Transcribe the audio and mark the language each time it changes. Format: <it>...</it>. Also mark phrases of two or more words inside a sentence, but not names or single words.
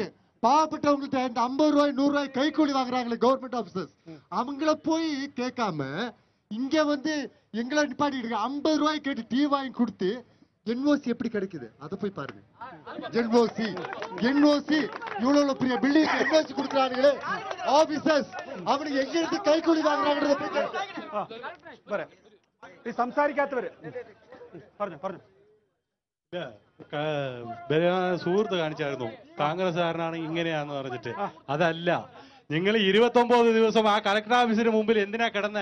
<ta>பாவப்பட்டவங்கள்ட்ட இந்த 50 ரூபாய் 100 ரூபாய் கைக்கூலி வாங்குறாங்களே</ta> <en>government officers,</en> <ta>அவங்கள போய் கேட்காம இங்க வந்து எங்களை நிப்பாட்டிட்டு 50 ரூபாய் கேட்டு டீ வாங்கி கொடுத்து NOC எப்படி கிடைக்குது அதை போய் பாருங்க. NOC இவ்வளவு பெரிய பில்டிங் NOC கொடுக்குறாங்களே ஆபீசர்ஸ், அவனுக்கு எங்க இருந்து கைக்கூலி வாங்குறாங்கறத</ta> <ml>പോയി സംസാരിക്കാത്തവര് പറഞ്ഞു പറഞ്ഞു. സുഹൃത്ത് കാണിച്ചായിരുന്നു കോൺഗ്രസ്സുകാരനാണ് ഇങ്ങനെയാന്ന് പറഞ്ഞിട്ട്. അതല്ല, നിങ്ങൾ 29 ദിവസം ആ</ml> <en>collector office</en> <ml>മുമ്പിൽ എന്തിനാ കിടന്നേ?</ml>